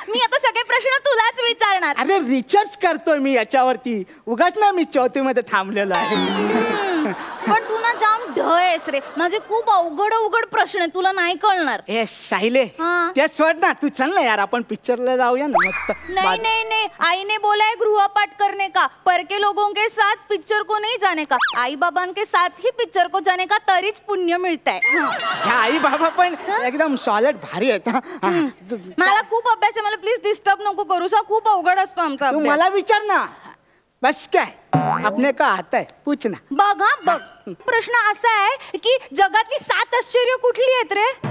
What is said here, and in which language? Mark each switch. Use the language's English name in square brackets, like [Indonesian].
[Marathi] मी आता सगळे प्रश्न तुलाच विचारणार. अरे रिसर्च करतोय मी याच्यावरती, उगाच ना मी 4थीमध्ये थांबलेलो आहे. पण तू ना जाम ढ आहेस रे. माझे खूप अवघड प्रश्न आहे, तुला नाही कळणार. ए सायले, ते सोड ना, तू चल ना यार, आपण पिक्चरला जाऊया ना मस्त. [Hindi] नहीं नहीं नहीं, आई ने बोला है गृहपाठ करने का, परके लोगों के साथ पिक्चर को नहीं जाने का, आई बाबा के साथ ही पिक्चर को जाने का, [Marathi] तरीच पुण्य मिळत आहे. आई बाबा पण एकदम सॉलिड भारी आहेत. मला खूप अभ्यास आहे, मला प्लीज डिस्टर्ब नको करू. खूप अवघड असतो आमचा तू अभ्यास. मला विचार ना, बस काय [Hindi] आपने का आता है पूछ ना. [Marathi] बघ हा बघ, प्रश्न असा आहे की जगातली 7 आश्चर्य कुठली आहेत रे?